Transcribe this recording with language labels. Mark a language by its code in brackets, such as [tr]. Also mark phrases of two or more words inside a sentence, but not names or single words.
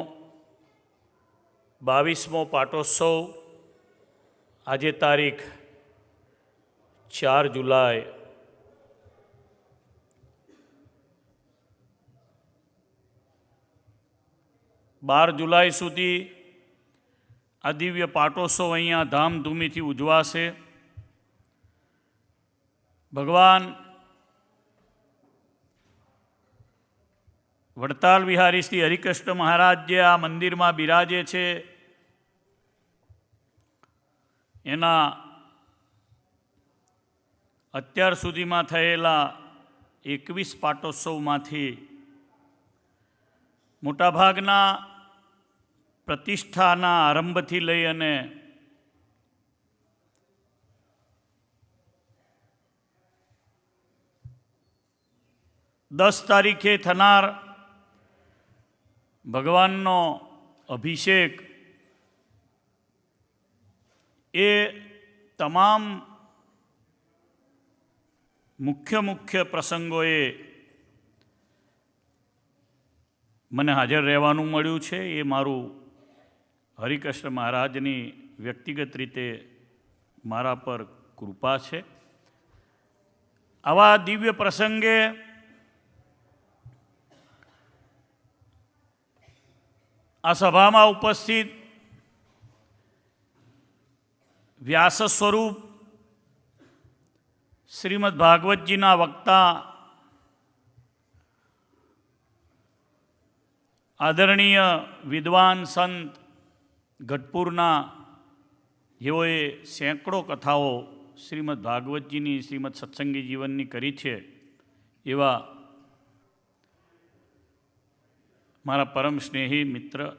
[gu] 22મો પાટોત્સવ આજ તારીખ 4 જુલાઈ 12 જુલાઈ સુધી આ દિવ્ય પાટોત્સવ અહીંયા ધામધૂમીથી ઉજવાશે। ભગવાન વડતાલ વિહારી શ્રી હરિકૃષ્ણ મહારાજ જે આ મંદિર મેં બિરાજે છે એના અત્યાર સુધી મેં થયેલા 21 પાટોત્સવ માંથી મોટાભાગના પ્રતિષ્ઠાના આરંભથી લઈ અને દસ તારીખે થનાર ભગવાનનો અભિષેક એ તમામ મુખ્ય મુખ્ય પ્રસંગોએ મને હાજર રહેવાનું મળ્યું છે। એ મારૂ હરિકૃષ્ણ મહારાજની વ્યક્તિગત રીતે મારા પર કૃપા છે। આવા દિવ્ય પ્રસંગે આ સભા મેં ઉપસ્થિત વ્યાસ સ્વરૂપ શ્રીમદ્ભાગવત જી ના વક્તા આદરણીય વિદ્વાન સંત ગઢપુરના જેઓએ [hi] सैकड़ों कथाओं [gu] શ્રીમદ્ભાગવત જી ની શ્રીમદ સત્સંગી જીવન ની કરી છે એવા મારા પરમ સ્નેહી મિત્ર